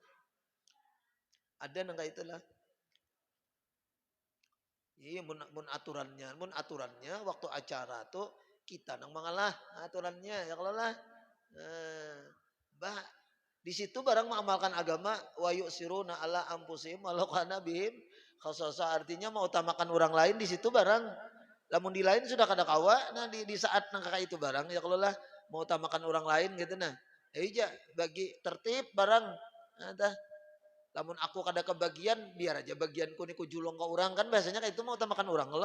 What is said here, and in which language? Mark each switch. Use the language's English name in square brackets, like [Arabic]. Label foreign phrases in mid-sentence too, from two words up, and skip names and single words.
[Banjar] Ada nang itulah. Iya mun aturannya waktu acara tuh kita nang mengalah aturannya ya kalau lah. Di situ barang mengamalkan agama [Arabic] وَيُؤْثِرُونَ عَلَى أَنْفُسِهِمْ وَلَوْ كَانَ بِهِمْ خَصَاصَةٌ [Banjar] artinya mengutamakan orang lain di situ barang. Lamun di lain sudah kada kawa, nah di saat nang kakak itu barang ya kalau lah mengutamakan orang lain gitu nah. Ya bagi tertib barang. Nah, tah. Lamun aku kada kebagian biar aja bagianku niku julung ke orang kan biasanya kayak itu mengutamakan orang lah.